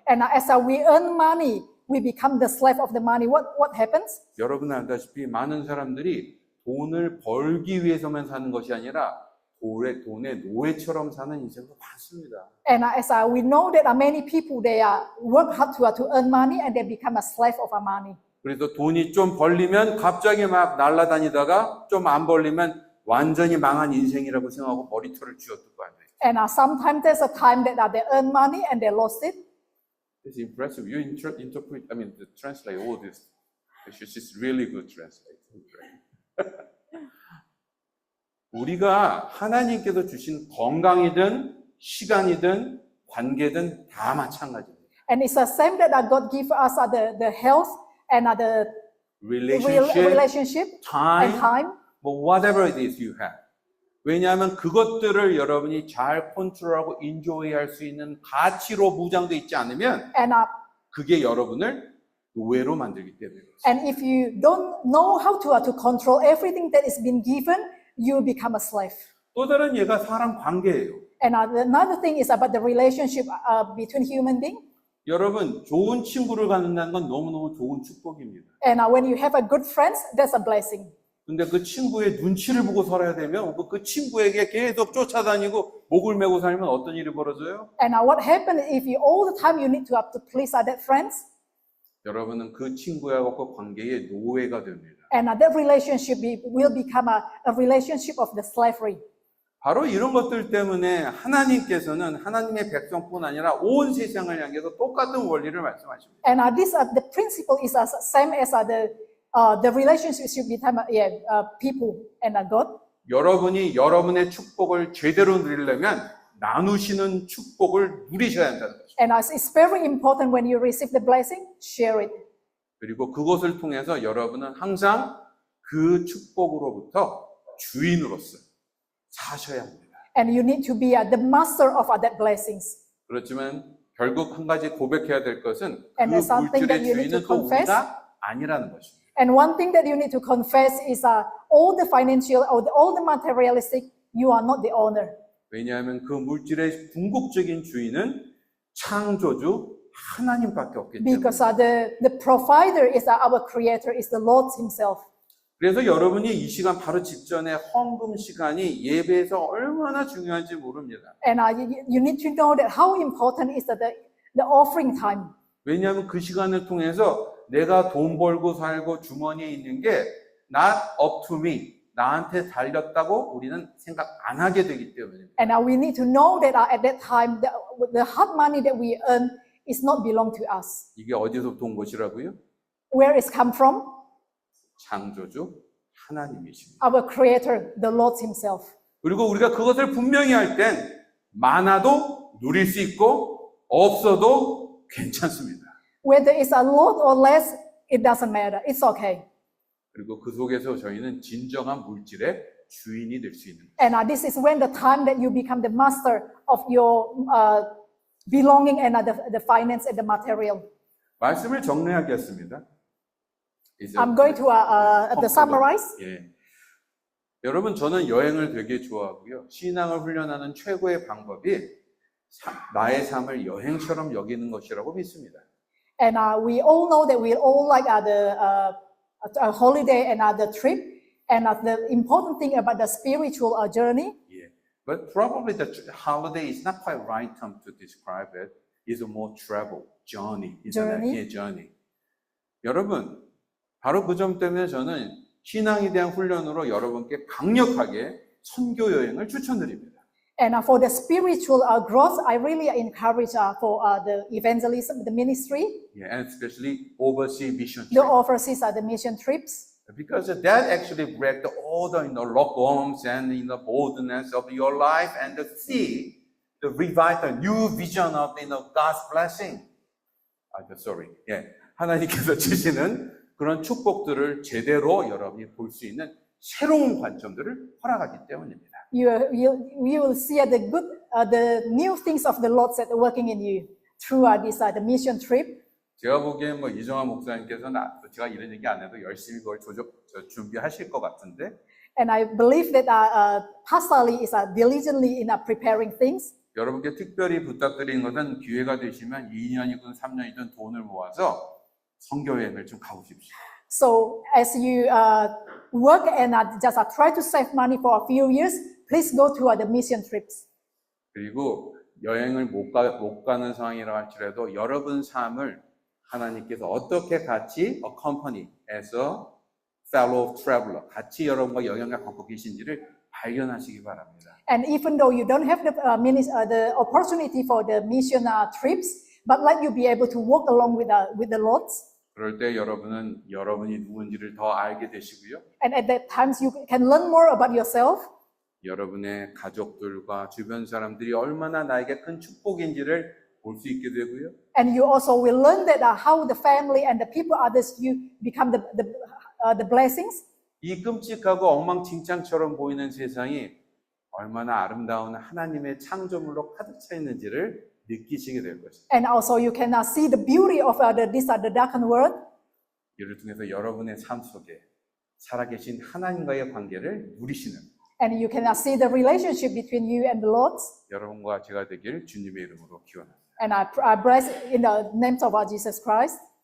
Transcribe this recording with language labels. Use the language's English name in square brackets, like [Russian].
[English] And as we earn money, we become the slave of the money. What happens? [Korean] 여러분 알다시피 많은 사람들이 돈을 벌기 위해서만 사는 것이 아니라 돈의 노예처럼 사는 인생도 많습니다. [English] And as we know that many people, they work hard to earn money, and they become a slave of our money. [Korean] 그래서 돈이 좀 벌리면 갑자기 막 날아다니다가 좀 안 벌리면 완전히 망한 인생이라고 생각하고 머리털을 쥐어뜯고 앉아요. [English] And sometimes there's a time that they earn money and they lost it. It's impressive. You translate all this. It's really good translation. [Korean] 우리가 하나님께서 주신 건강이든 시간이든 관계든 다 마찬가지입니다. [English] And it's the same that God give us the health and the relationship and time, time. whatever it is you have. [Korean] 왜냐하면 그것들을 여러분이 잘 컨트롤하고 인조이할 수 있는 가치로 무장되어 있지 않으면 [English] And [Korean] 그게 여러분을 노예로 만들기 때문에 그렇습니다. [English] and if you don't know how to control everything that is been given, you become a slave. [Korean] 또 다른 예가 사람 관계예요. [English] And another thing is about the relationship between human being. [Korean] 여러분 좋은 친구를 갖는다는 건 너무너무 좋은 축복입니다. [English] And when you have a good friends, that's a blessing. [Korean] 근데 그 친구의 눈치를 보고 살아야 되면 그 친구에게 계속 쫓아다니고 목을 메고 살면 어떤 일이 벌어져요? [English] And what happens if you all the time you need to have to please other friends? [Korean] 여러분은 그 친구하고 관계의 노예가 됩니다. [English] And that relationship will become a relationship of the slavery. [Korean] 바로 이런 것들 때문에 하나님께서는 하나님의 백성뿐 아니라 온 세상을 향해서 똑같은 원리를 말씀하십니다. [English] And the principle is same as the relationship between people and God. [Korean] 여러분이 여러분의 축복을 제대로 누리려면 나누시는 축복을 누리셔야 한다는 거죠. [English] And it's very important when you receive the blessing, share it. [Korean] 그리고 그것을 통해서 여러분은 항상 그 축복으로부터 주인으로서 사셔야 합니다. [English] And you need to be the master of that blessings. [Korean] 그렇지만 결국 한 가지 고백해야 될 것은 그 [English] And there's something that [Korean] 물질의 [English] you need to [Korean] 주인은 또 [English] confess. [Korean] 우리가 아니라는 것입니다. [English] And one thing that you need to confess is all the financial, all the materialistic, you are not the owner. [Korean] 왜냐하면 그 물질의 궁극적인 주인은 창조주 하나님밖에 없기 때문에. [English] Because the provider is our creator, is the Lord himself. [Korean] 그래서 여러분이 이 시간 바로 직전에 헌금 시간이 예배에서 얼마나 중요한지 모릅니다. [English] And you need to know that how important is the offering time. [Korean] 왜냐하면 그 시간을 통해서 내가 돈 벌고 살고 주머니에 있는 게 [English] not up to me, [Korean] 나한테 달렸다고 우리는 생각 안 하게 되기 때문입니다. [English] And we need to know that at that time, the hard money that we earn is not belong to us. [Korean] 이게 어디서부터 온 것이라고요? [English] Where it's come from? [Korean] 창조주 하나님이십니다. [English] Our creator, the Lord himself. [Korean] 그리고 우리가 그것을 분명히 할 땐 많아도 누릴 수 있고 없어도 괜찮습니다. [English] Whether it's a lot or less, it doesn't matter. It's okay. [Korean] 그리고 그 속에서 저희는 진정한 물질의 주인이 될 수 있는 거예요. [English] And this is when the time that you become the master of your belonging and the finance and the material. [Korean] 말씀을 정리하겠습니다. 이제 [English] I'm going to summarize. [Korean] 예. 여러분, 저는 여행을 되게 좋아하고요. 신앙을 훈련하는 최고의 방법이 나의 삶을 여행처럼 여기는 것이라고 믿습니다. [English] And we all know that we all like a holiday and the trip. And the important thing about the spiritual journey. [Korean] 예. [English] But probably the holiday is not quite right term to describe it. It's a more travel, journey. Journey? [Korean] 예, journey. 여러분, 바로 그 점 때문에 저는 신앙에 대한 훈련으로 여러분께 강력하게 선교 여행을 추천드립니다. [English] And for the spiritual growth, I really encourage for the evangelism, the ministry, Yeah, and especially overseas mission the trip. overseas, the mission trips. Because that actually breaks all the lockdowns and boldness of your life and see the revival, new vision of God's blessing. Sorry. [Korean] 예, 하나님께서 주시는 그런 축복들을 제대로 여러분이 볼 수 있는 새로운 관점들을 허락하기 때문입니다. [English] You will see the new things of the Lord that are working in you through the mission trip. [Korean] 제가 보기엔 이정환 목사님께서는 제가 이런 얘기 안 해도 열심히 그걸 준비하실 것 같은데. [English] And I believe that Pastor Lee is diligently in preparing things. [Korean] 여러분께 특별히 부탁드리는 것은 기회가 되시면 2년이든 3년이든 돈을 모아서 선교 여행을 좀 가보십시오. [English] So as you work and just try to save money for a few years, please go to the mission trips. [Korean] 그리고 여행을 못 가는 상황이라 할지라도 여러분 삶을 하나님께서 어떻게 같이 accompany에서 [English] fellow traveler [Korean] 같이 여러분과 영향을 갖고 계신지를 발견하시기 바랍니다. [English] And even though you don't have the opportunity for the mission trips, but let you be able to walk along with the Lord. [Korean] 그럴 때 여러분은 여러분이 누군지를 더 알게 되시고요. [English] And at that times you can learn more about yourself. [Korean] 여러분의 가족들과 주변 사람들이 얼마나 나에게 큰 축복인지를 볼 수 있게 되고요. [English] And you also will learn that how the family and the people others you become the blessings. [Korean] 이 끔찍하고 엉망진창처럼 보이는 세상이 얼마나 아름다운 하나님의 창조물로 가득 차 있는지를 느끼시게 될 것입니다. [English] And also you can see the beauty of the darkened world. [Korean] 이를 통해서 여러분의 삶 속에 살아계신 하나님과의 관계를 누리시는 [English] And you can see the relationship between you and the Lord. [Korean] 여러분과 제가 되길 주님의 이름으로 기원합니다. [English] And I bless in the name of our Jesus Christ.